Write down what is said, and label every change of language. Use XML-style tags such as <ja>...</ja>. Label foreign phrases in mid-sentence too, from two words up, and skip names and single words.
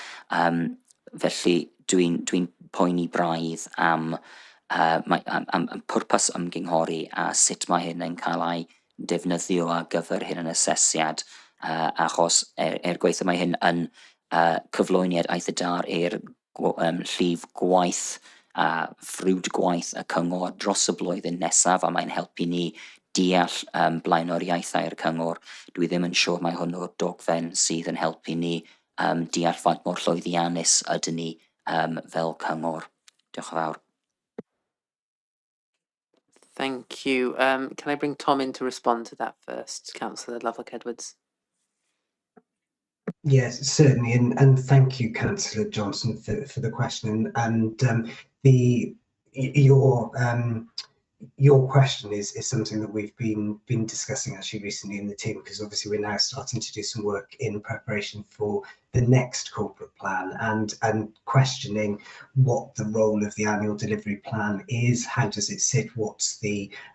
<cy>Felly dwi'n poeni braidd am pwrpas ymgynghori a sut mae hyn yn cael ei defnyddio ar gyfer hyn yn asesiad, achos gweithio mae hyn yn cyflwyniad eitha dar i'r llif gwaith a ffrwd gwaith y cyngor dros y blwyddyn nesaf, a mae'n helpu ni deall blaenoriaethau'r cyngor. Dwi ddim yn siŵr mae hwn o'r dogfen sydd yn helpu ni deall faint mor llwyddiannus ydyn ni fel cyngor. Diolch yn fawr.</cy> <en>Thank you. Can I bring Tom in to respond to that first, Councillor Lovelock-Edwards? Yes, certainly, and thank you, Councillor Johnson, for the question. And your question is something that we've been discussing actually recently in the team, because obviously we're now starting to do some work in preparation for the next corporate plan, and questioning what the role of the annual delivery plan is, how does it sit, what's the</en>